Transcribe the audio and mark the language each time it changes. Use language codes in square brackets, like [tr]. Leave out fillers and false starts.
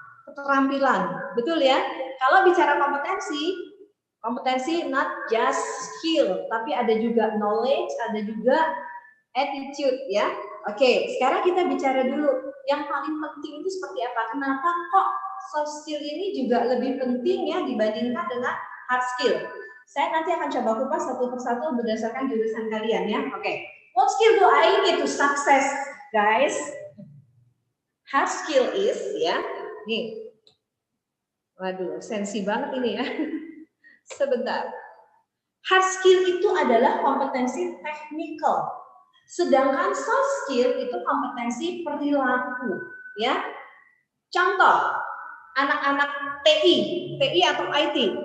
[id] Keterampilan, betul ya? Kalau bicara kompetensi [en] not just skill, [id] tapi ada juga knowledge, ada juga attitude, ya. Oke, sekarang kita bicara dulu yang paling penting itu seperti apa? Kenapa kok soft skill ini juga lebih penting ya dibandingkan dengan hard skill? Saya nanti akan coba kupas satu persatu berdasarkan jurusan kalian ya. Oke. [en] What skill do I need to success, guys? Hard skill is ya. Nih. [id] Waduh, sensi banget ini ya. Sebentar. Hard skill itu adalah kompetensi teknikal. Sedangkan soft skill itu kompetensi perilaku, ya. Contoh, anak-anak TI atau IT.